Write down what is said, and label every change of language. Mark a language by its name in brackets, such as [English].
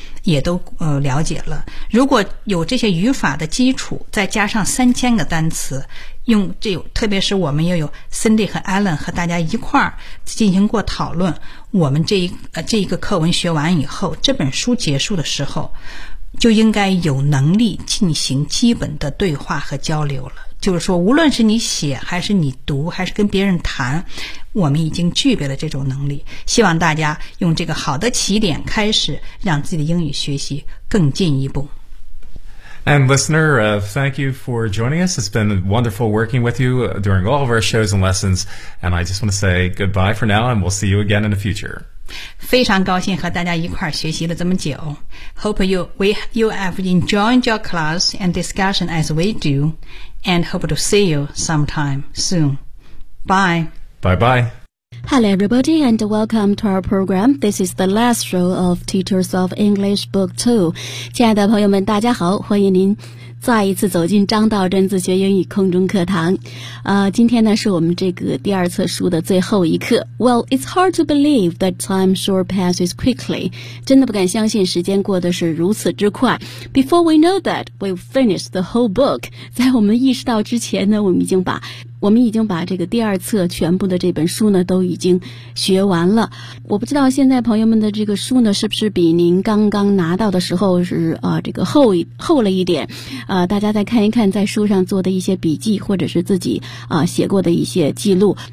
[Chinese] 也都了解了，如果有这些语法的基础再加上3000个单词，用这特别是我们又有 Cindy 和 Alan 和大家一块儿进行过讨论，我们这一个课文学完以后，这本书结束的时候就应该有能力进行基本的对话和交流了。就是说无论是你写还是你读还是跟别人谈，我们已经具备了这种能力，希望大家用这个好的起点开始，让自己的英语学习更进一步。 [English] And listener, thank you for joining us. It's been wonderful working with you during all of our shows and lessons. And I just want to say goodbye for now, and we'll see you again in the future. [Chinese] 非常高兴和大家一块学习了这么久。 [English] Hope you have enjoyed your class and discussion as we do, and hope to see you sometime soon. Bye. Bye-bye. Hello, everybody, and welcome to our program. This is the last show of Teachers of English Book 2. [Chinese] 亲爱的朋友们，大家好，欢迎您再一次走进张道真自学英语空中课堂。今天呢是我们这个第二册书的最后一课。 [English] Well, it's hard to believe that time sure passes quickly. [Chinese] 真的不敢相信时间过得是如此之快。 [English] Before we know that, we've finished the whole book. [Chinese] 在我们意识到之前呢，我们已经把这个第二册全部的这本书呢都已经学完了。我不知道现在朋友们的这个书呢是不是比您刚刚拿到的时候是这个厚了一点。大家再看一看在书上做的一些笔记或者是自己写过的一些记录。